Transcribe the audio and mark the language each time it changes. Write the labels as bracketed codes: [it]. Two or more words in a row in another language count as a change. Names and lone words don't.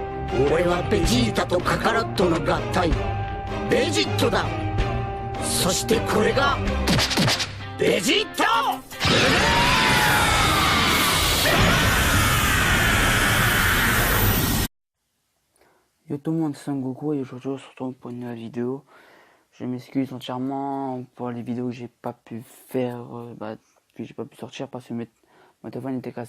[ja] 俺はベジータとカカロットの合体ベジットだ。そしてこれがベジット。 [fr] Yo tout le monde, c'est Son Goku et aujourd'hui on se retrouve pour une nouvelle vidéo. Je m'excuse entièrement pour les vidéos que j'ai pas pu faire, que j'ai pas pu sortir parce que mon téléphone était cassé.